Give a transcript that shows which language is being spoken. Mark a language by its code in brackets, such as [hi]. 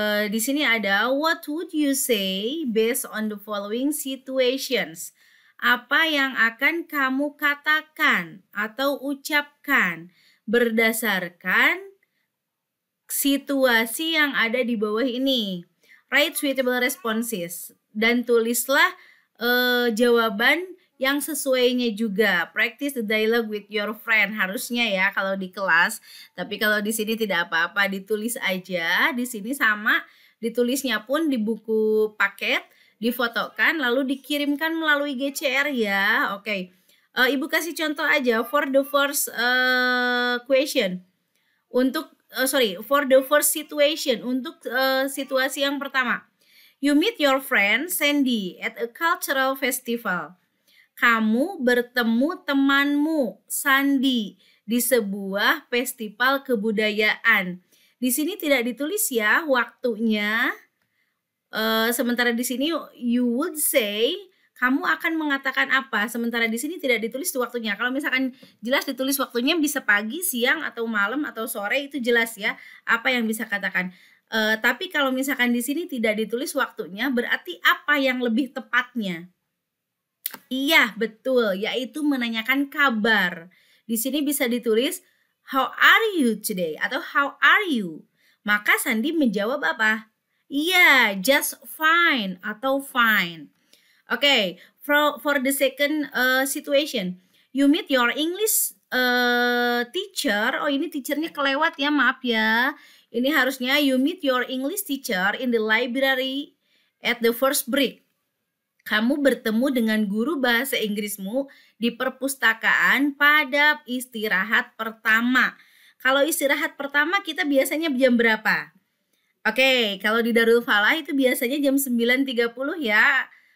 [id] Di sini ada [en] what would you say based on the following situations? [id] Apa yang akan kamu katakan atau ucapkan berdasarkan situasi yang ada di bawah ini? [en] Write suitable responses. [id] Dan tulislah jawaban yang sesuainya juga. [en] Practice the dialogue with your friend. [id] Harusnya ya kalau di kelas. Tapi kalau di sini tidak apa-apa, ditulis aja. Di sini sama, ditulisnya pun di buku paket, difotokan lalu dikirimkan melalui GCR ya. Oke. Ibu kasih contoh aja [en] for the first question. For the first situation, [id] untuk situasi yang pertama. [en] You meet your friend Sandy at a cultural festival. [id] Kamu bertemu temanmu Sandy di sebuah festival kebudayaan. Di sini tidak ditulis ya waktunya. Sementara di sini [en] you would say, [id] kamu akan mengatakan apa? Sementara di sini tidak ditulis waktunya. Kalau misalkan jelas ditulis waktunya bisa pagi, siang, atau malam, atau sore, itu jelas ya apa yang bisa katakan. Tapi kalau misalkan di sini tidak ditulis waktunya, berarti apa yang lebih tepatnya? Iya, betul, yaitu menanyakan kabar. Di sini bisa ditulis [en] how are you today atau how are you? [id] Maka Sandy menjawab apa? Iya, [en] just fine [id] atau fine. [en] Oke, for the second situation, you meet your English teacher. [id] Oh, ini teachernya kelewat ya, maaf ya. Ini harusnya [en] you meet your English teacher in the library at the first break. [id] Kamu bertemu dengan guru bahasa Inggrismu di perpustakaan pada istirahat pertama. Kalau istirahat pertama kita biasanya jam berapa? Oke, kalau di Darul Falah itu biasanya jam 9.30 ya.